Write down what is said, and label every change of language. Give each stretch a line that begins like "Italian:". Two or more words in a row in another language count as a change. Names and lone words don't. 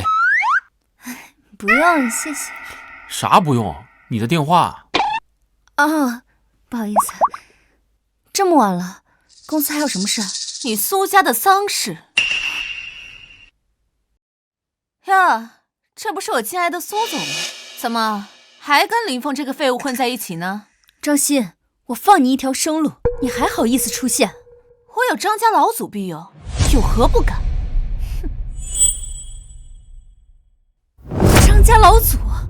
Chinese: 不用，謝謝。啥不用？你的電話。啊，不好意思。這麼晚了，公司還有什麼事？你蘇家的喪事。呀，這不是我親愛的蘇總嗎？怎麼還跟林峰這個廢物混在一起呢？張欣，我放你一條生路，你還好意思出現？我有張家老祖庇佑，有何不敢？張家老祖，